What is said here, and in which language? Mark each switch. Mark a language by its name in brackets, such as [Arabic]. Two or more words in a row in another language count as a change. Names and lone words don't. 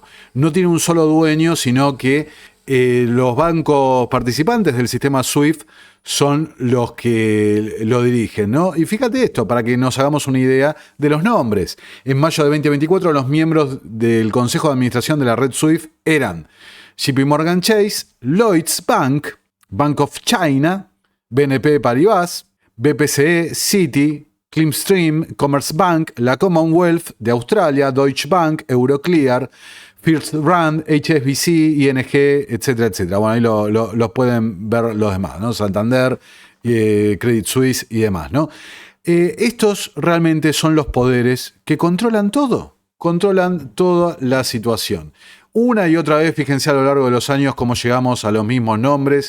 [Spanish] No tiene un solo dueño, sino que los bancos participantes del sistema SWIFT son los que lo dirigen, ¿no? Y fíjate esto, para que nos hagamos una idea de los nombres. En mayo de 2024, los miembros del Consejo de Administración de la red SWIFT eran JP Morgan Chase, Lloyds Bank, Bank of China, BNP Paribas, BPCE, Citi, Clearstream, Commerce Bank, la Commonwealth de Australia, Deutsche Bank, Euroclear, First Brand, HSBC, ING, etcétera, etcétera. Bueno, ahí los pueden ver los demás, ¿no? Santander, Credit Suisse y demás, ¿no? Estos realmente son los poderes que controlan todo, controlan toda la situación. Una y otra vez, fíjense a lo largo de los años cómo llegamos a los mismos nombres.